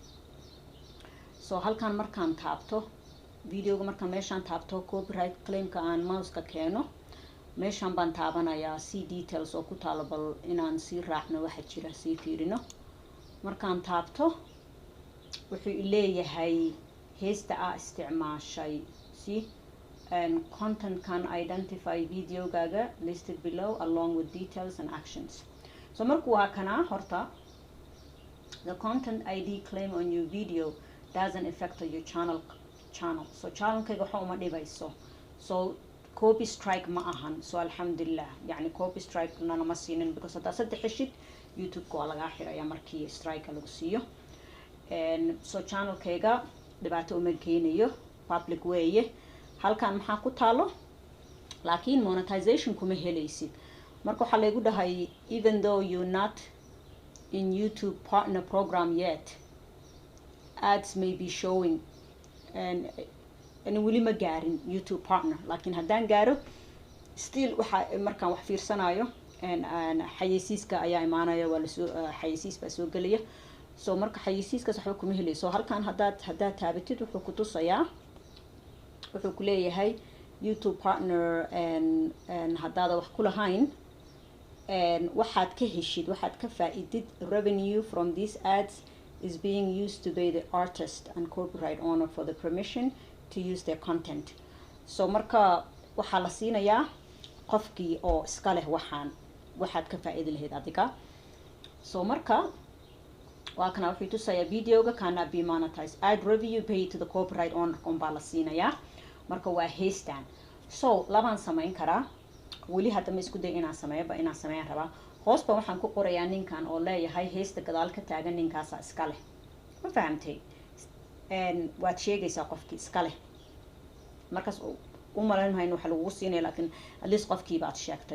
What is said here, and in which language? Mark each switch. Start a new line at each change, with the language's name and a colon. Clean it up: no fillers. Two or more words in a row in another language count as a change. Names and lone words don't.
Somali: So halkan markaan taabto videoga, markaan meeshaan taabto copyright claimka aan mouse-ka keeno, meeshaan baan taabanayaa
English: see details
Somali: oo ku taalo, bal inaan sii raacno waxa jira sii fiirino. markaan taabto wuxuu leeyahay heesta isticmaashay
English: see content can identify
Somali: videogaaga
English: listed below along with details and actions. So
Somali: markuu waa kana horta
English: the content ID claim on your video doesn't affect your channel.
Somali: So channelkayga waxa uma dhibayso, so
English: copy strike
Somali: ma ahan. So alxamdulillah, yani
English: copy strike
Somali: nana ma siinin because haddaa saddex heshid youtube-ka waa lagaa xiraya markii strike lagu siiyo. So channelkayga dhibaato uma keenayo, public weeye. halkan maxaa ku taalo laakiin monetization kuma helaysid. marka waxaa laygu dhahay
English: even though you're not in YouTube partner program yet, ads may be showing
Somali: and weli ma gaarin YouTube partner, laakiin haddaan gaaro still waxaa markaan wax fiirsanayo xayeysiiska ayaa imaanaya, waa lasoo xayeysiis baa soo gelaya. So marka xayeysiiskaas waxba kuma helayso. halkan haddaad taabatid wuxuu ku tusayaa, wuxuu ku leeyahay YouTube partner haddaada wax ku lahayn waxaad ka heshid, waxaad ka faa'iidid
English: revenue from these ads is being used to pay the artist and copyright owner for the permission to use their content.
Somali: So marka waxaa la siinayaa qofkii oo iska leh waxaad ka faa'iidi lahayd adiga. So marka waa kana wuxuu tusayaa videoga
English: cannot be monetized, ad revenue paid to the copyright owner
Somali: baa la siinayaa. marka waa heestan. So labaan samayn karaa, weli hadda ma isku day inaan sameeyaba, inaan sameeyaan rabaa. hoos baan waxaan ku qorayaa ninkan oo leeyahay heesta gadaal ka taagan ninkaasa iska leh, ma fahamtay? waad sheegaysaa qofkii iska leh, markaas u malayn mahayn waxa lagu siinaya, laakiin
English: at least
Somali: qofkii baad sheegtay.